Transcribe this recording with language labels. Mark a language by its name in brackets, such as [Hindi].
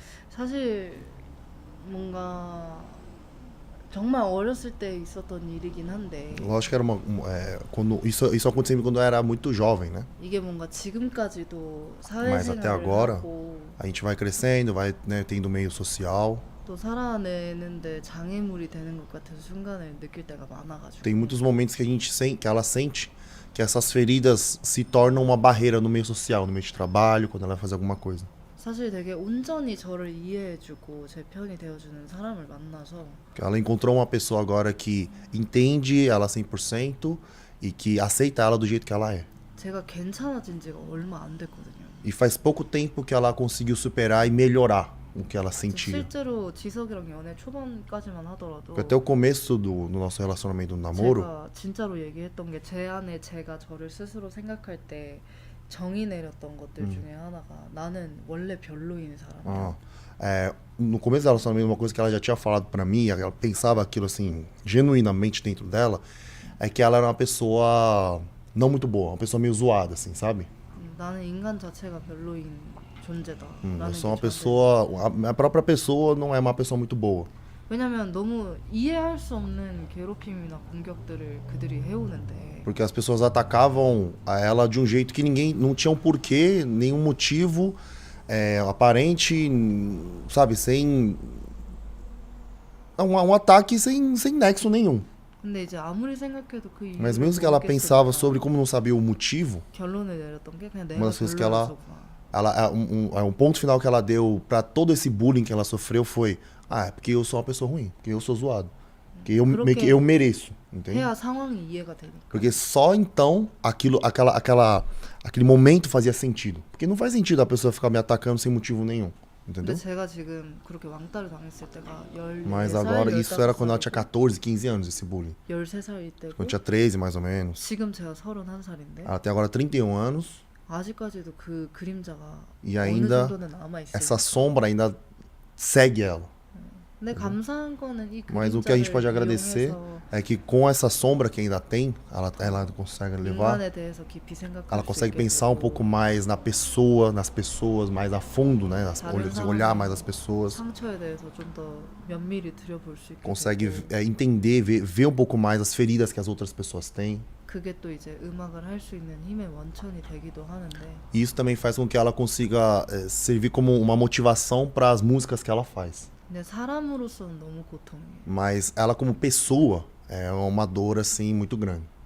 [Korean] sa실 뭔가 정말 어렸을 때 있었던 일이긴 한데 [Portuguese] Lógico que era quando isso acontecia quando eu era muito jovem, né? [Korean] 이게 뭔가 지금까지도 [Portuguese] Mas até [Korean] 사회생활을 [Portuguese] agora [Korean] 하고 [Portuguese] a gente vai crescendo, vai, né, tendo meio social. [Korean] 또 살아내는데 장애물이 되는 것 같은 순간을 느낄 때가 많아가지고 [Portuguese] Tem muitos momentos que a gente que ela sente que essas feridas se tornam uma barreira no meio social, no meio de trabalho, quando ela vai fazer alguma coisa. [Korean] 사실 되게 온전히 저를 이해해주고 제 편이 되어주는 사람을 만나서 [Portuguese] Ela encontrou uma pessoa agora que entende ela 100% e que aceita ela do jeito que ela é. [Korean] 제가 괜찮아진 지가 얼마 안 됐거든요. [Portuguese] E faz pouco tempo que ela conseguiu superar e melhorar o que ela sentia. [Korean] 실제로 지석이랑 연애 초반까지만 하더라도 [Portuguese] Porque até o começo do nosso relacionamento no namoro, [Korean] 제가 진짜로 얘기했던 게 제 안에 제가 저를 스스로 생각할 때 정의 내렸던 것들 중에 하나가 나는 원래 별로인 사람이야. [Portuguese] no começo do relacionamento, uma coisa que ela já tinha falado pra mim, ela pensava aquilo assim, genuinamente dentro dela, é que ela era uma pessoa não muito boa, uma pessoa meio zoada, assim, sabe? [Korean] 나는 인간 자체가 별로인 존재다. [Portuguese] Eu sou uma pessoa, a própria pessoa não é uma pessoa muito boa. [Korean] 왜냐면 너무 이해할 수 없는 괴롭힘이나 공격들을 그들이 해오는데 [Portuguese] Porque as pessoas atacavam a ela de um jeito que ninguém não tinha um porquê, nenhum motivo aparente, sabe, sem um ataque sem nexo nenhum. [Korean] 근데 이제 아무리 생각해도 그 이유를 [Portuguese] Mas mesmo que ela pensava [Korean] 모르겠으니까 [Portuguese] sobre como não sabia o motivo, [Korean] 결론을 내렸던 게 그냥 내가 [Portuguese] uma das coisas que ela [Korean] 별로였었구나. [Portuguese] um ponto final que ela deu pra todo esse bullying que ela sofreu foi: é porque eu sou uma pessoa ruim, porque eu sou zoado, porque eu mereço, entende? [Korean] 해야 상황이 이해가 되니까. [Portuguese] Porque só então aquele momento fazia sentido. Porque não faz sentido a pessoa ficar me atacando sem motivo nenhum, entendeu? [Korean] 근데 제가 지금 그렇게 왕따를 당했을 때가 14살, [Portuguese] Mas agora isso era quando ela tinha 14, 15 anos, esse bullying. [Korean] 13살일 때고 [Portuguese] Quando tinha 13 mais ou menos. [Korean] 지금 제가 31살인데 [Portuguese] Ela tem agora 31 anos [Korean] 아직까지도 그 그림자가 [Portuguese] e [Korean] 어느 [Portuguese] ainda [Korean] 정도는 남아있어요. [Portuguese] essa sombra ainda segue ela. [Korean] 근데 감사한 거는 이 [Portuguese] Mas o que a gente pode [Korean] 그림자를 [Portuguese] agradecer [Korean] 이용해서 [Portuguese] é que com essa sombra que ainda tem, ela consegue levar, [Korean] 인간에 대해서 깊이 생각할 [Portuguese] ela [Korean] 수 [Portuguese] consegue [Korean] 있게 [Portuguese] pensar um [Korean] 되고 [Portuguese] pouco mais na pessoa, nas pessoas, mais a fundo, né? Olhar mais as pessoas, [Korean] 상처에 대해서 좀 더 면밀히 들여볼 수 있게 [Portuguese] consegue [Korean] 되고 [Portuguese] entender, ver um pouco mais as feridas que as outras pessoas têm. [Korean] 그게 또 이제 음악을 할 수 있는 힘의 원천이 되기도 하는데 [Portuguese] E isso também faz com que ela consiga servir como uma motivação para as músicas que ela faz. [Korean] 근데 사람으로서는 너무 고통이에요. [Portuguese] Mas ela como pessoa é uma dor assim muito grande.